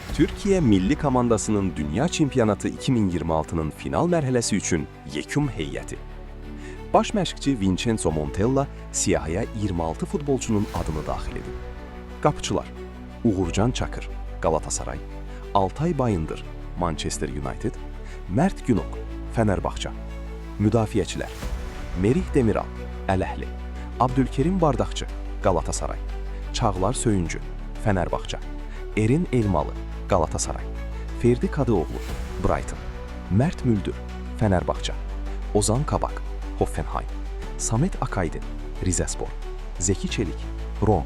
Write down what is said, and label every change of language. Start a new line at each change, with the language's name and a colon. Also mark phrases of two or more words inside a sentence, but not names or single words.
Azerbaijani: Türkiyə milli komandasının Dünya Çempionatı 2026-nın final mərhələsi üçün yekun heyəti. Baş məşqçi Vincenzo Montella siyahıya 26 futbolçunun adını daxil edib. Qapıçılar: Uğurcan Çakır, Galatasaray; Altay Bayındır, Manchester United; Mert Günok, Fenerbahçe; Müdafiəçilər: Merih Demiral, Əl-Əhli; Abdülkerim Bardaqçı, Galatasaray; Çağlar Söyüncü, Fenerbahçe; Erin Elmalı, Galatasaray; Ferdi Kadıoğlu, Brighton; Mert Müldür, Fenerbahçe; Ozan Kabak, Hoffenheim; Samet Akaydın, Rizespor; Zeki Çelik, Roma.